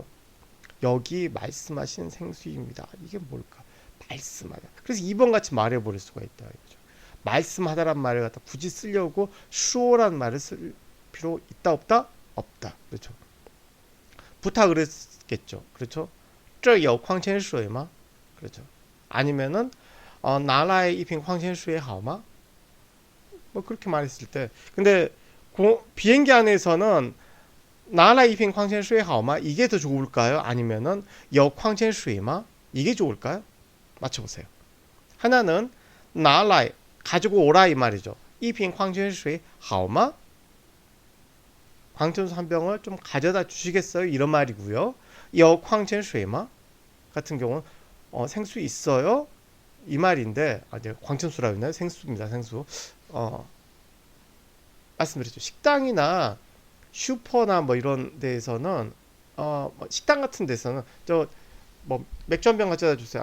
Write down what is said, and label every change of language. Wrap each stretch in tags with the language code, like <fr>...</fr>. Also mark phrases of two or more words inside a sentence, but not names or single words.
<ko>여기 말씀하신 생수입니다. 이게 뭘까? 말씀하다. 그래서 2번 같이 말해버릴 수가 있다. 이거죠. 말씀하다란 말을 갖다 굳이 쓰려고 수어란 말을 쓸 필요 있다 없다? 없다. 그렇죠? 부탁을 했겠죠. 그렇죠?</ko> <zh>这有矿泉水吗?</zh> <ko>그렇죠. 아니면은</ko> <zh>拿来一瓶矿泉水好吗?</zh> <ko>뭐 그렇게 말했을 때 근데 비행기 안에서는</ko> <zh>拿来一瓶矿泉水好吗?</zh> <ko>이게 더 좋을까요? 아니면은</ko> <zh>有矿泉水吗?</zh> <ko>이게 좋을까요? 맞춰보세요. 하나는 拿来 가지고 오라 이 말이죠.</ko> <zh>一瓶矿泉水好吗?</zh> <ko>광천수 한 병을 좀 가져다 주시겠어요? 이런 말이고요.</ko> <zh>有矿泉水吗?</zh> <ko>같은 경우는 생수 있어요? 이 말인데 이제 광천수라고 했나요? 생수입니다. 생수. 말씀드렸죠. 식당이나 슈퍼나 뭐 이런 데에서는 식당 같은 데서는 저 뭐 맥주 한 병 가져다 주세요.</ko>